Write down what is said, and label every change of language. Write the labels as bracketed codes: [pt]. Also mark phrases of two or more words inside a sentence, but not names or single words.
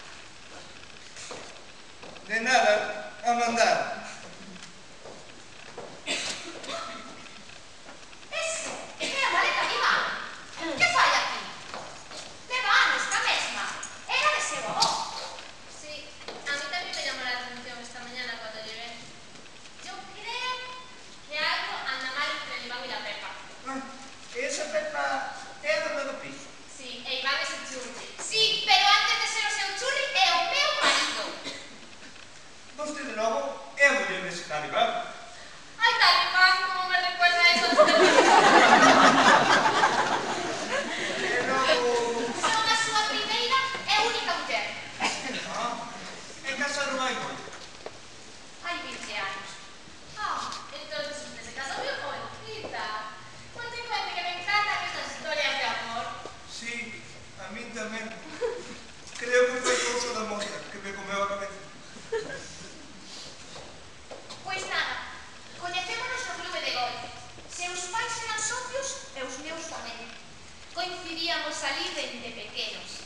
[gl] De nada, a mandar. Ese é a maleta de Iván. Que fai aquí? Leva anos ca mesma. Era de seu avó. [es] Sí, a mí también me llamó la atención esta mañana cuando llegué. Yo creo que algo anda mal entre el Iván y la Pepa. [gl] Esa Pepa é a dona do piso. [es] Sí, e Iván es el churri. [gl] Sí, pero antes de ser o seu churri é o meu marido. Vostede logo é a muller dese tal Iván. [es] Ay, tal Iván, cómo me recuerda eso. [gl] E logo... Son a súa primeira e única muller. En casa non hai moito. Hai 20 anos. [es] Entonces usted se casó bien jovencita. Cuente, que me encantan estas historias de amor. [gl] Sí, a min tamén. Creo que foi cousa da moza que me comeu a cabeza. Pois nada, coñecémonos no clube de golf. Seus pais eran socios e os meus tamén. Coincidíamos ali dende pequenos.